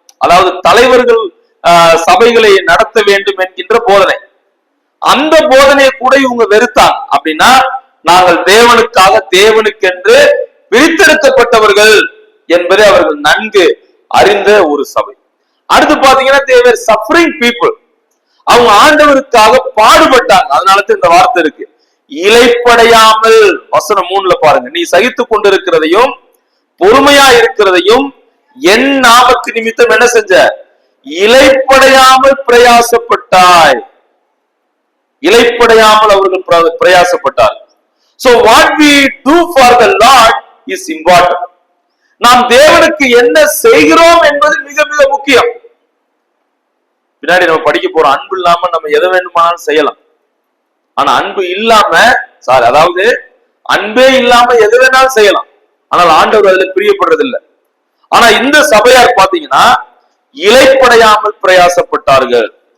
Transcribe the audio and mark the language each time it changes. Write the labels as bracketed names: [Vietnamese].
[Tamil] அதாவது தலைவர்கள் சபைகளை நடத்த வேண்டும் என்கின்ற போதனை. அந்த போதனையை கூட இவங்க வெறுத்தாங்க. அப்படின்னா நாங்கள் தேவனுக்காக தேவனுக்கென்று பிரித்தெடுக்கப்பட்டவர்கள் என்பதை அவர்கள் நன்கு அறிந்த ஒரு சபை. அடுத்து பாத்தீங்கன்னா [English] they were suffering people. [Tamil] அவங்க ஆண்டவருக்காக பாடுபட்டாங்க. அதனால இந்த வார்த்தை இருக்கு, இலைப்படையாமல். வசனம் 3ல பாருங்க, நீ சகித்துக் கொண்டிருக்கிறதையும் பொறுமையா இருக்கிறதையும் என் நாமத்து நிமித்தம் என்ன செஞ்ச? இலைப்படையாமல் பிரயாசப்பட்டாய். இலைப்படையாமல் அவர்கள் பிரயாசப்பட்டார். [English] So what we do for the Lord is important. [Tamil] நாம் தேவனுக்கு என்ன செய்கிறோம் என்பது மிக மிக முக்கியம். பின்னாடி நம்ம படிக்க போறோம், அன்பு இல்லாம நம்ம எதை வேண்டுமானாலும் செய்யலாம். ஆனா அன்பு இல்லாம அதாவது அன்பே இல்லாம எது வேணாலும் செய்யலாம். ஆனால் ஆண்டவர் அதுல பிரியப்படுறது இல்லை. ஆனா இந்த சபையார் பாத்தீங்கன்னா இலைப்படையாமல் பிரயாசப்பட்டார்கள்.